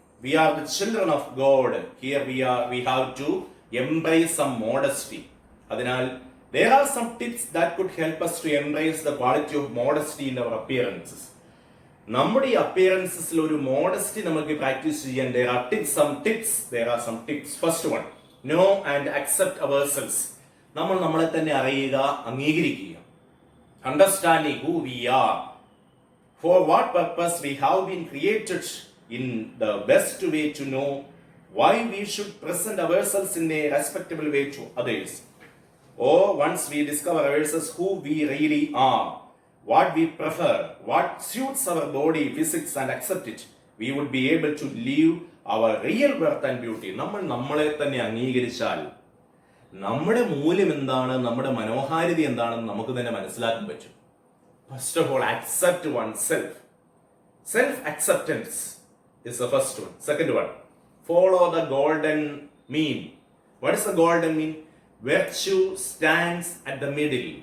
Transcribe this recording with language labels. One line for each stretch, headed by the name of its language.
English: We are the children of God. Here we have to embrace some modesty. അതിനാൽ there are some tips that could help us to embrace the quality of modesty in our appearances.
Malayalam: നമ്മുടെ ഈ അപ്പിയറൻസസിൽ ഒരു modesty നമുക്ക് practice ചെയ്യാൻ
English: there are some tips. First one, know and accept ourselves.
Malayalam: നമ്മൾ നമ്മളെ തന്നെ അറിയുക, അംഗീകരിക്കുക.
English: Understanding who we are, for what purpose we have been created, in the best way to know why we should present ourselves in a respectable way to others. Or once we discover ourselves who we really are, what we prefer, what suits our body, physics, and accept it, we would be able to live our real worth and beauty.
Malayalam: നമ്മൾ നമ്മളെ തന്നെ അംഗീകരിച്ചാൽ നമ്മുടെ മൂല്യം എന്താണ്, നമ്മുടെ മനോഹാരിത എന്താണെന്ന് നമുക്ക് തന്നെ മനസ്സിലാക്കാൻ പറ്റും.
English: First of all, accept oneself. Self acceptance is the first one. Second one, follow the golden mean. What is the golden mean? Virtue stands at the middle.